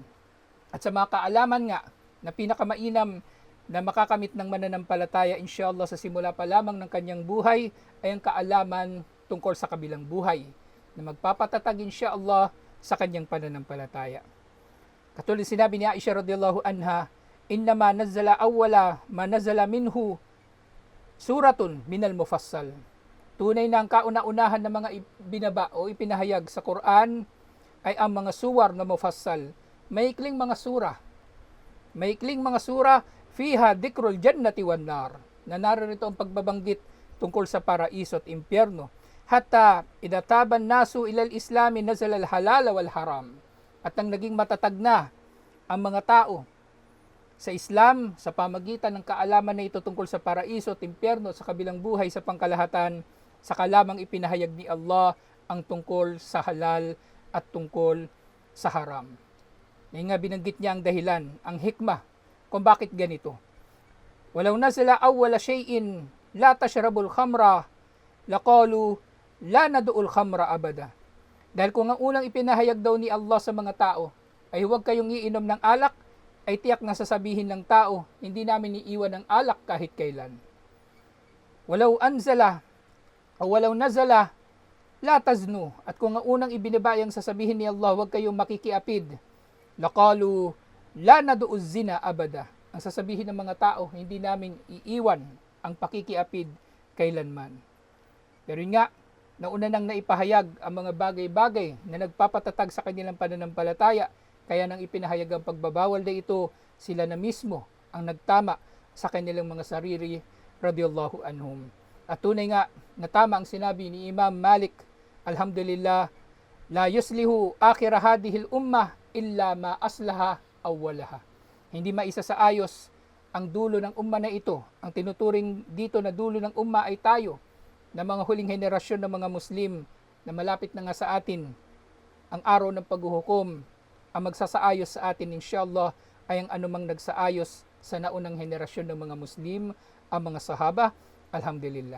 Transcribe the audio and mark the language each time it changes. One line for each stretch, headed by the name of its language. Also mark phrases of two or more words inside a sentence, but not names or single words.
Filipino: At sa mga kaalaman nga na pinakamainam na makakamit ng mananampalataya inshallah sa simula pa lamang ng kanyang buhay ay ang kaalaman tungkol sa kabilang buhay na magpapatatag inshallah sa kanyang pananampalataya. Katulad sinabi ni Aisha
Arabic: رضي الله عنها، إنما نزل أول ما نزل منه سورة من المفصل.
Filipino: Tunay na ang kauna-unahan ng mga binaba o ipinahayag sa Quran ay ang mga suwar na mufassal. Maikling mga sura. Maikling mga sura
Arabic: فيها ذكر الجنة والنار.
Filipino: Na narito ang pagbabanggit tungkol sa paraiso at impyerno.
Arabic: حتى إذا ثاب الناس إلى الإسلام نزل الحلال والحرام.
Filipino: At nang naging matatag na ang mga tao sa Islam sa pamagitan ng kaalaman na ito tungkol sa paraiso at impyerno sa kabilang buhay sa pangkalahatan, saka lamang ipinahayag ni Allah ang tungkol sa halal at tungkol sa haram. Ngayon nga binanggit niya ang dahilan, ang hikmah kung bakit ganito.
Arabic: ولو نزل أول شيء لا تشربوا الخمر لقالوا لا ندع الخمر أبدا.
Filipino: Dahil kung ang unang ipinahayag daw ni Allah sa mga tao ay huwag kayong iinom ng alak, ay tiyak na sasabihin ng tao, hindi namin iiwan ng alak kahit kailan.
Arabic: ولو أنزل o ولو نزل لا تزنوا.
Filipino: At kung ang unang ibinibayang sasabihin ni Allah, huwag kayong makikiapid,
Arabic: لقالوا لا ندع الزنا أبدا.
Filipino: Ang sasabihin ng mga tao, hindi namin iiwan ang pakikiapid kailanman. Pero yun nga, nauna nang naipahayag ang mga bagay-bagay na nagpapatatag sa kanilang pananampalataya, kaya nang ipinahayag ang pagbabawal na ito, sila na mismo ang nagtama sa kanilang mga sarili
Arabic: رضي الله عنهم.
Filipino: At tunay nga, natama ang sinabi ni Imam Malik,
Arabic: الحمد لله، لا يصلح آخر هذه الأمة إلا ما أصلح أولها.
Filipino: Hindi maisa sa ayos ang dulo ng umma na ito. Ang tinuturing dito na dulo ng umma ay tayo, na mga huling henerasyon ng mga Muslim na malapit na nga sa atin ang araw ng paghuhukom. Ang magsasaayos sa atin inshallah ay ang anumang nagsaayos sa naunang henerasyon ng mga Muslim, ang mga sahaba, alhamdulillah.